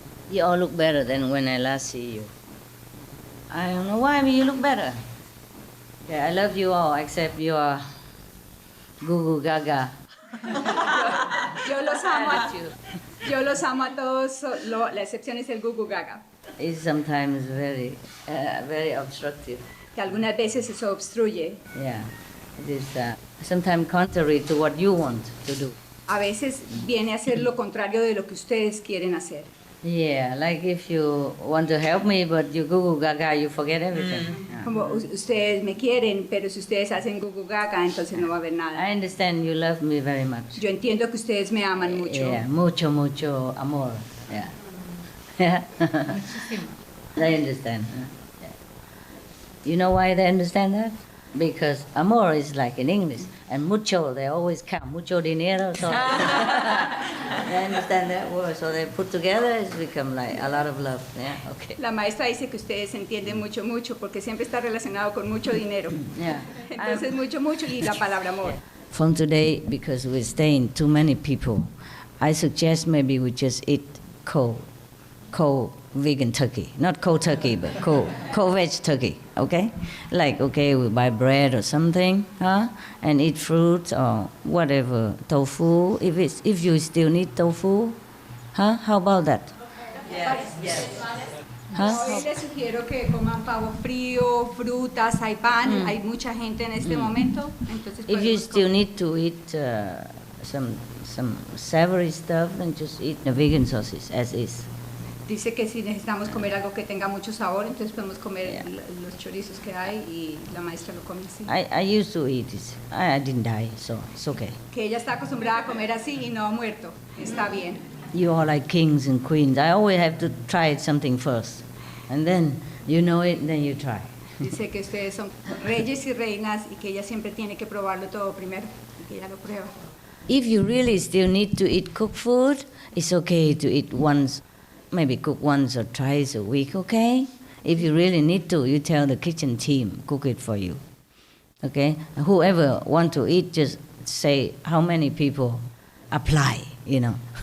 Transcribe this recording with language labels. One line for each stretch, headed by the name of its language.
English: You all look better than when I last see you. I don't know why, but you look better. Yeah, I love you all, except you are Goo Goo Gaga.
Spanish: Yo los amo a todos, la excepción es el Goo Goo Gaga.
English: It's sometimes very, very obstructive.
Spanish: Que algunas veces eso obstruye.
English: Yeah, it is sometimes contrary to what you want to do.
Spanish: A veces viene a ser lo contrario de lo que ustedes quieren hacer.
English: Yeah, like if you want to help me, but you goo gaga, you forget everything. Yeah.
Spanish: Como ustedes me quieren, pero si ustedes hacen gugu gaga, entonces no va a haber nada.
English: I understand you love me very much.
Spanish: Yo entiendo que ustedes me aman mucho.
English: Yeah,
Spanish: mucho, mucho amor.
English: Yeah. Yeah. They understand. Yeah. You know why they understand that? Because amor is like in English, and mucho, they always count,
Spanish: mucho dinero,
English: so they understand that word, so they put together, it's become like a lot of love, yeah, okay.
Spanish: La maestra dice que ustedes entienden mucho, mucho, porque siempre está relacionado con mucho dinero.
English: Yeah.
Spanish: Entonces, mucho, mucho y la palabra amor.
English: From today, because we're staying too many people, I suggest maybe we just eat cold vegan turkey. Not cold turkey, but cold veg turkey, okay? Like, okay, we buy bread or something, huh? And eat fruits or whatever, tofu, if you still need tofu, huh? How about that? Yes. Huh?
Spanish: Hoy les sugiero que coman pavo frío, frutas, hay pan, hay mucha gente en este momento, entonces
English: If you
Spanish: podemos
English: still need to eat some savory stuff, then just eat the vegan sausage as is.
Spanish: Dice que si necesitamos comer algo que tenga mucho sabor, entonces podemos comer
English: Yeah.
Spanish: los chorizos que hay y la maestra lo come así.
English: I used to eat it. I didn't die, so it's okay.
Spanish: Que ella está acostumbrada a comer así y no ha muerto. Está bien.
English: You are like kings and queens. I always have to try something first. And then you know it, then you try.
Spanish: Dice que ustedes son reyes y reinas y que ella siempre tiene que probarlo todo primero y que ella lo prueba.
English: If you really still need to eat cooked food, it's okay to eat once, maybe cook once or twice a week, okay? If you really need to, you tell the kitchen team, cook it for you. Okay? Whoever want to eat, just say how many people apply, you know.